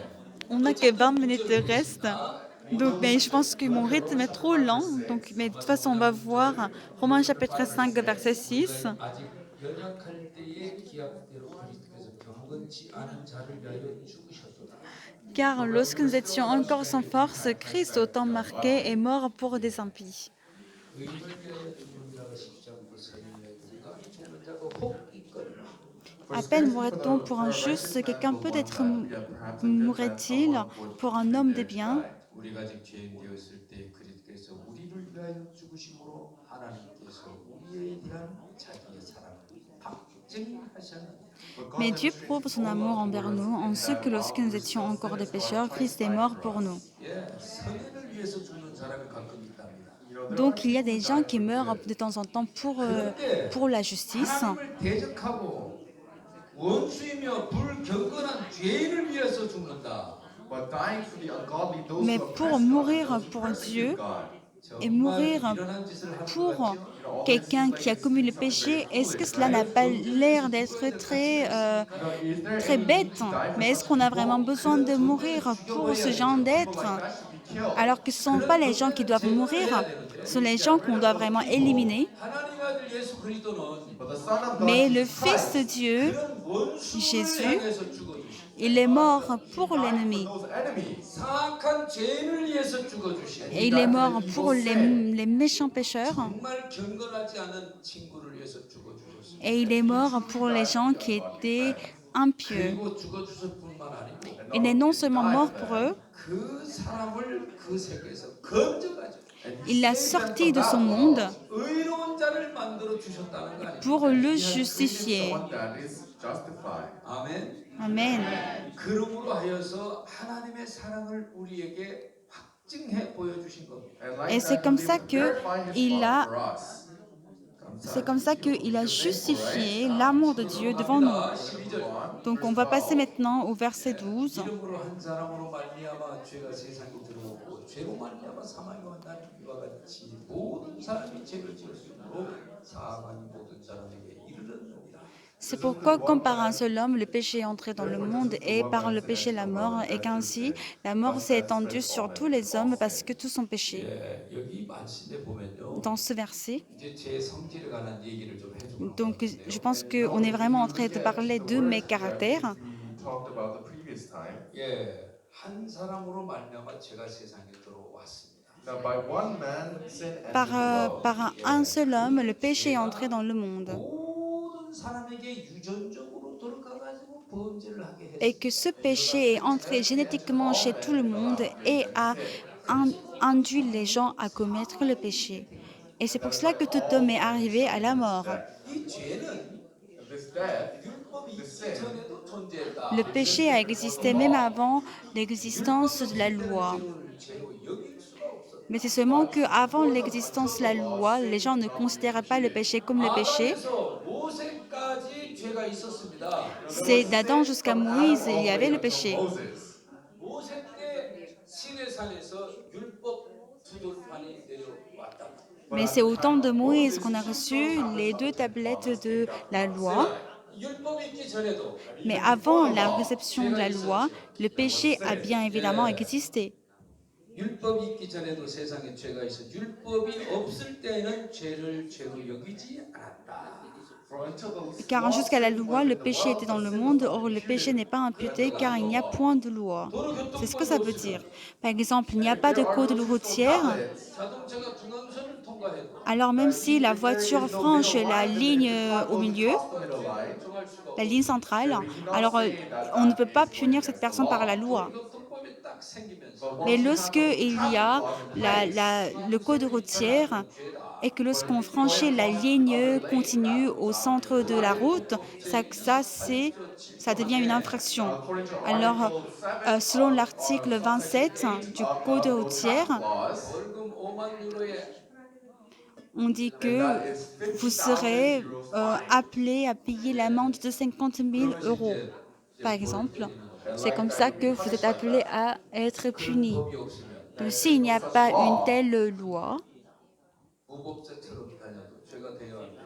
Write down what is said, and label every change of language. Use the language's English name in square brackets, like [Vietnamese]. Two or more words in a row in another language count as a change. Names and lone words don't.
[French] on n'a que 20 minutes de reste. Donc, mais je pense que mon rythme est trop lent. Donc, mais de toute façon, on va voir Romains chapitre 5, verset 6. [Korean] 아직 연약할 때의 기약대로 그리스도께서 경건치 않은 자를 위하여 죽으셨도다. [French] Car lorsque nous étions encore sans force, Christ, au temps marqué, est mort pour des impies. [Korean] 의인을 위하여 죽는 자가 십자가 서리에 누가 죽는 자가 혹 있거니와. [French] À peine mourrait-on pour un juste, quelqu'un peut-être mourrait-il pour un homme de bien. [Korean] 우리가 아직 죄인 되었을 때 그리스도께서 우리를 위하여 죽으심으로 하나님께서 우리에 대한 자기의 사랑을 확증하셨느니라. [French] Mais Dieu prouve son amour envers nous en ce que lorsque nous étions encore des pécheurs, Christ est mort pour nous. [Korean] 예, 선의를 위해서 죽는 사람이 가끔 있답니다. [French] Donc il y a des gens qui meurent de temps en temps pour la justice. [Korean] 하나님을 대적하고 원수이며 불경건한 죄인을 위해서 죽는다. [French] Mais pour mourir pour Dieu et mourir pour quelqu'un qui a commis le péché, est-ce que cela n'a pas l'air d'être très bête? Mais est-ce qu'on a vraiment besoin de mourir pour ce genre d'être? Alors que ce ne sont pas les gens qui doivent mourir, ce sont les gens qu'on doit vraiment éliminer. [Korean] 하나님 아들 예수 그리스도는 [French] Mais le Fils de Dieu, [Korean] 그런 원수를 [French] Jésus, [Korean] 향해서 죽어주시고 [French] il est mort pour l'ennemi. [Korean] 사악한 죄인을 위해서 죽어주시고 [French] Et il est mort pour les méchants pécheurs. [Korean] 정말 경건하지 않은 친구를 위해서 죽어주셨습니다. [French] Et il est mort pour les gens qui étaient impieux. [Korean] 그리고 죽어주실 뿐만 아니고 [French] Il est non seulement mort pour eux, [Korean] 그 사람을 그 세계에서 건져가지고 [French] il l'a sorti de son monde [Korean] 의로운 자를 만들어 주셨다는 거 아니에요? [French] pour le justifier. [Korean] 아멘. [French] Amen. [Korean] 그러므로 하여서 하나님의 사랑을 우리에게 확증해 보여주신 겁니다. [French] Et c'est comme ça qu'il a justifié l'amour de Dieu devant nous. [Korean] 12절. [French] Donc on va passer maintenant au verset 12. [Korean] 이름으로 한 사람으로 말미암아 죄가 세상에 들어오고 죄로 말미암아 사망이 왔다는 이와 같이 모든 사람이 죄를 지었으므로 사망이 모든 사람에게 이르렀느니라. [French] C'est pourquoi, comme par un seul homme, le péché est entré dans le monde et par le péché la mort, et qu'ainsi la mort s'est étendue sur tous les hommes parce que tous ont péché. [Korean] 예, 여기 말씀에 보면요. [French] Dans ce verset, [Korean] 이제 제 성질에 관한 얘기를 좀 해주고 [French] donc je pense qu'on est vraiment en train de parler de mes caractères. [Korean] 예, 한 사람으로 말미암아 죄가 세상에 들어왔습니다. [French] Par un seul homme, le péché est entré dans le monde. [Korean] 모든 사람에게 유전적으로 들어가가지고 범죄를 하게 [French] Et [Korean] 했습니다. [French] que ce péché est entré génétiquement chez tout le monde et a induit les gens à commettre le péché. Et c'est pour cela que tout homme est arrivé à la mort. [English] Death. [Korean] 이 죄는 [English] This death, [Korean] 율법이 [English] the [Korean] 있기 [English] sin, [Korean] 전에도 [French] Le [Korean] 존재했다. [French] péché a existé même avant l'existence de la [Korean] 율법이 없을 [French] loi. [Korean] 때는 죄를 죄로 여길 수가 없었다. [French] Mais c'est seulement qu'avant l'existence de la loi, les gens ne considéraient pas le péché comme le péché. [Korean] 아담에서 모세까지 죄가 있었습니다. [French] C'est d'Adam jusqu'à [English] from Adam [French] Moïse, il [English] all [French] y [English] the way [French] avait le [English] until [French] péché. [English] Moses. [Korean] 모세 때 시내산에서 율법 두 돌판이 내려왔다. [French] Mais c'est au temps de Moïse qu'on a reçu les 2 tablettes de la loi. [Korean] 율법이 있기 전에도 [French] Mais avant la réception de la loi, le péché a bien évidemment existé. [Korean] 율법이 있기 전에도 세상에 죄가 있어 율법이 없을 때는 죄를 죄로 여기지 않았다. [English] For until the [French] Car jusqu'à la loi, le [English] was in the [French] péché était [English] world, [French] dans [English] the [French] le [English] sin [French] monde, [English] was [French] or le péché [English] imputed. [French] n'est pas imputé car il n'y a point de loi. C'est ce que ça veut dire. Par exemple, il n'y a pas de code routière, [Korean] 자동차가 중앙선을 통과해도 [French] alors même si la voiture franchit la ligne au milieu, [Korean] 정할 수가 [French] la [Korean] 없어. [French] ligne centrale, alors on ne peut pas punir cette personne par la loi. [Korean] 교통법이 딱 생기면서 [French] Mais lorsque il y a le code routier [Korean] 죄다. [French] et que lorsqu'on franchit la ligne continue au centre de la route, ça devient une infraction. Alors, selon l'article 27 du code routier, [Korean] 벌금 5만 유로에 [French] on dit que vous serez appelé à payer l'amende de 50 000 euros, par exemple. C'est comme ça que vous êtes appelé à être puni. [Korean] 법이 없으면 [French] Donc, s'il n'y a pas une telle loi, [Korean] 무법자처럼 다녀도 죄가 돼야 합니다.